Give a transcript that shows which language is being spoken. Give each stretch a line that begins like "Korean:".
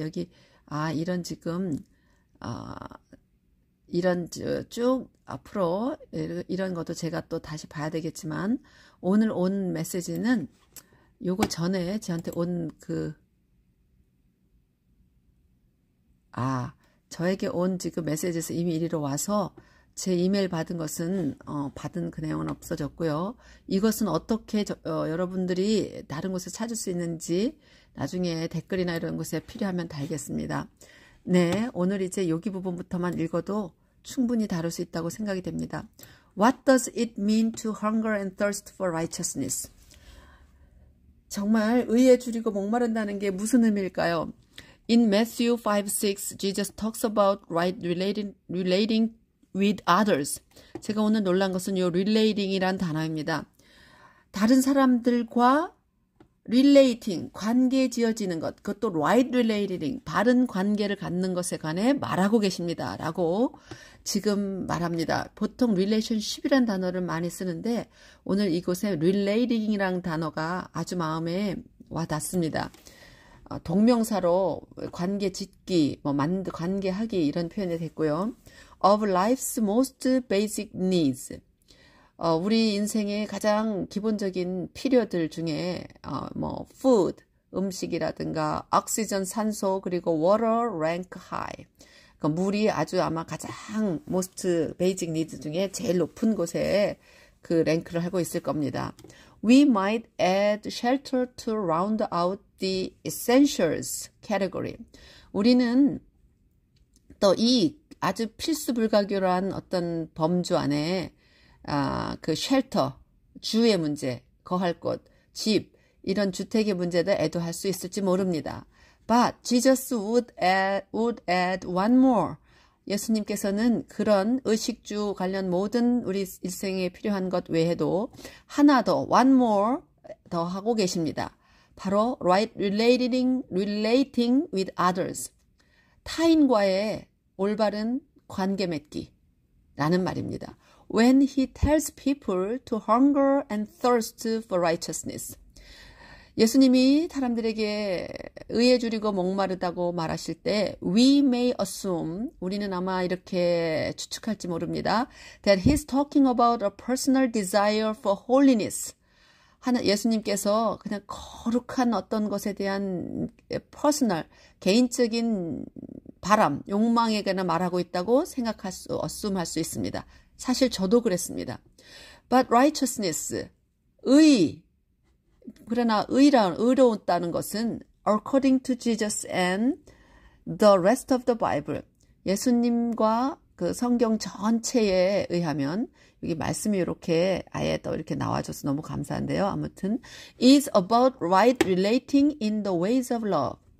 Korean: 여기 이런 지금 이런 쭉 앞으로 이런 것도 제가 또 다시 봐야 되겠지만 오늘 온 메시지는 요거 전에 저한테 온 저에게 온 지금 메시지에서 이미 이리로 와서 제 이메일 받은 것은 받은 그 내용은 없어졌고요. 이것은 어떻게 여러분들이 다른 곳에 찾을 수 있는지 나중에 댓글이나 이런 곳에 필요하면 달겠습니다. 네, 오늘 이제 여기 부분부터만 읽어도 충분히 다룰 수 있다고 생각이 됩니다.
English: What does it mean to hunger and thirst for righteousness?
Korean: 정말 의에 줄이고 목마른다는 게 무슨 의미일까요?
English: In Matthew 5:6, Jesus talks about relating with others.
Korean: 제가 오늘 놀란 것은 요 relating이란 단어입니다. 다른 사람들과 relating, 관계 지어지는 것, 그것도
English: right relating,
Korean: 바른 관계를 갖는 것에 관해 말하고 계십니다. 라고 지금 말합니다. 보통 relationship이란 단어를 많이 쓰는데 오늘 이곳에 relating이란 단어가 아주 마음에 와 닿습니다. 동명사로 관계 짓기, 관계하기 이런 표현이 됐고요.
English: Of life's most basic needs.
Korean: 우리 인생의 가장 기본적인 필요들 중에 food, 음식이라든가 oxygen, 산소, 그리고
English: water rank high.
Korean: 그러니까 물이 아주 아마 가장
English: most basic needs
Korean: 중에 제일 높은 곳에 그 랭크를 하고 있을 겁니다.
English: We might add shelter to round out the essentials category.
Korean: 우리는 또 이 아주 필수 불가결한 어떤 범주 안에 그 쉘터, 주의 문제, 거할 곳, 집, 이런 주택의 문제도 애도할 수 있을지 모릅니다.
English: But Jesus would add one more.
Korean: 예수님께서는 그런 의식주 관련 모든 우리 일생에 필요한 것 외에도 하나 더,
English: one more
Korean: 더 하고 계십니다.
English: 바로 right relating with others.
Korean: 타인과의 올바른 관계 맺기라는 말입니다.
English: When he tells people to hunger and thirst for righteousness.
Korean: 예수님이 사람들에게 의에 줄이고 목마르다고 말하실 때
English: we may assume,
Korean: 우리는 아마 이렇게 추측할지 모릅니다.
English: That he's talking about a personal desire for holiness.
Korean: 예수님께서 그냥 거룩한 어떤 것에 대한 퍼스널, 개인적인 바람, 욕망에 관해 말하고 있다고 assume할 수 있습니다. 사실 저도 그랬습니다.
English: But righteousness,
Korean: 그러나 의로웠다는 것은
English: according to Jesus and the rest of the Bible,
Korean: 예수님과 그 성경 전체에 의하면 여기 말씀이 이렇게 아예 또 이렇게 나와줘서 너무 감사한데요.
English: 아무튼 is about right relating in the ways of love.